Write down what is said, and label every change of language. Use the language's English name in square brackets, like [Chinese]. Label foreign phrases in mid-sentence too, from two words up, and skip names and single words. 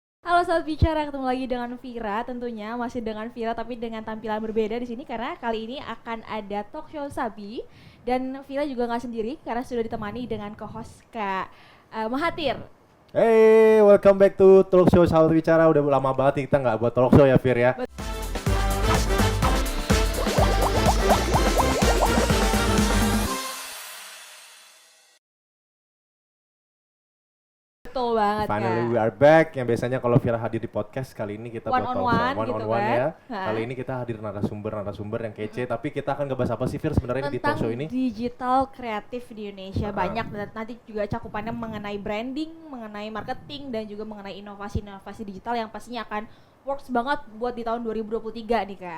[Indonesian] Halo Sobat Bicara, ketemu lagi dengan Vira tentunya, masih dengan Vira tapi dengan tampilan berbeda di sini karena kali ini akan ada [English] talk show [Indonesian] Sabi dan Vira juga nggak sendiri karena sudah ditemani dengan co-host Kak Mahathir. [English] Hey, welcome back to Talk Show Sahabat Bicara. [Indonesian] Udah lama banget nih kita nggak buat [English] talk show [Indonesian] ya, Fir ya. Betul banget [English] Finally [Indonesian] Kak. [English] we are back. [Indonesian] Yang biasanya kalau Vira hadir di podcast, kali ini kita [English] One [Indonesian] buat [English] on talk one show one [Indonesian] gitu [English] on one [Indonesian] kan. ya. Ha. Kali ini kita hadir narasumber yang kece. Tapi kita akan ngebahas apa sih, Fir, sebenarnya di talk Tentang show ini? digital kreatif di Indonesia banyak dan nanti juga cakupannya mengenai branding, mengenai marketing dan juga mengenai inovasi-inovasi digital yang pastinya akan works banget buat di tahun 2023 nih Kak.